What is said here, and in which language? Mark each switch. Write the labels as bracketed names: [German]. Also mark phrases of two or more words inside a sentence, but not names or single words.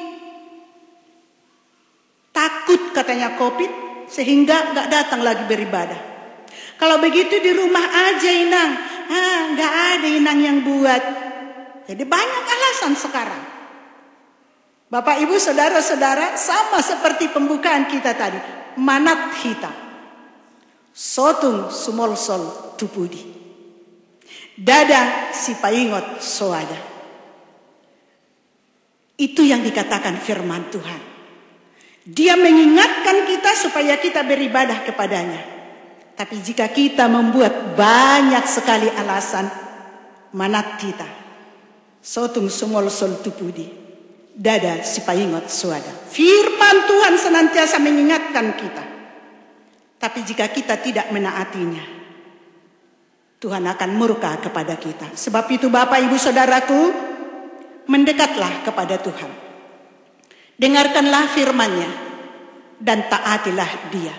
[Indonesian] Takut katanya COVID, sehingga gak datang lagi beribadah. Kalau begitu di rumah aja Inang. Gak ada Inang yang buat. Jadi banyak alasan sekarang. Bapak Ibu Saudara-saudara, sama seperti pembukaan kita tadi. [Batak Toba] Manat hita. Sotung sumolsol tupudi. Dada si paingot soada. [Indonesian] Itu yang dikatakan firman Tuhan. Dia mengingatkan kita supaya kita beribadah kepadanya. Tapi jika kita membuat banyak sekali alasan, manat kita. [Batak Toba] Sotung sumolsol tupudi. Dada si paingot soada. [Indonesian] Firman Tuhan senantiasa mengingatkan kita. Tapi jika kita tidak menaatinya, Tuhan akan murka kepada kita. Sebab itu Bapak Ibu Saudaraku, mendekatlah kepada Tuhan. Dengarkanlah firman-Nya dan taatilah Dia.